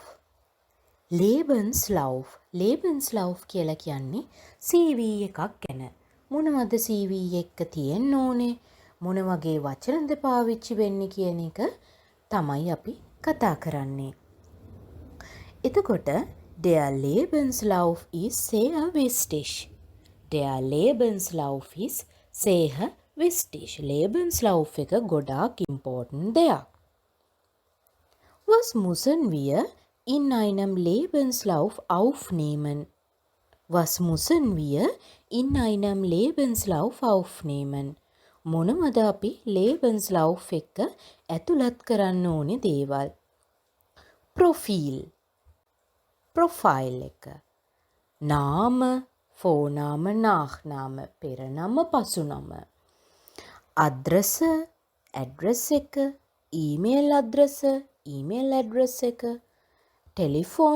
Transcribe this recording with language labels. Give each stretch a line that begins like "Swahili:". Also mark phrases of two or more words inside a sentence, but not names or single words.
Sinhala: Lebenslauf. Lebenslauf කියලා කියන්නේ CV එකක් ගැන. මොනවද CV එක තියෙන්න ඕනේ? මොන වගේ වචනද පාවිච්චි වෙන්නේ කියන එක තමයි අපි කතා කරන්නේ.
German: එතකොට der Lebenslauf ist sehr wichtig. Der Lebenslauf ist sehr wichtig.
Sinhala: Lebenslauf එක ගොඩාක් important දෙයක්.
German: Was müssen wir in einem Lebenslauf aufnehmen? Was müssen wir in einem Lebenslauf aufnehmen?
Sinhala: මොනවද අපි Lebenslauf එක ඇතුළත් කරන්න ඕනේ දේවල්? ප්‍රොෆයිල් එක.
German: Name, Vorname, Nachname, පෙරනම, පසුනම.
Sinhala: අද්‍රස, ඇඩ්‍රස් එක,
German: E-Mail-Adresse,
Sinhala: ඊමේල් ඇඩ්‍රස් එක, ටෙලිෆෝන්